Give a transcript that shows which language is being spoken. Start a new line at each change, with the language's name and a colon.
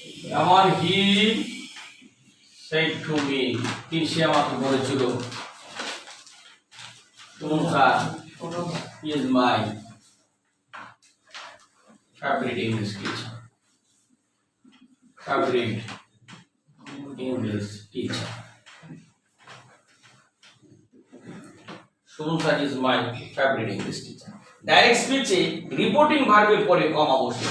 Bangla: যেমন
English: he said to me,
Bangla: সে আমাকে বলেছিল
English: Tumsa is my favorite English teacher. Favorite English teacher. Tumsa is my favorite English teacher.
Bangla: Direct speech A reporting ভার্বের পরে কমা বসে।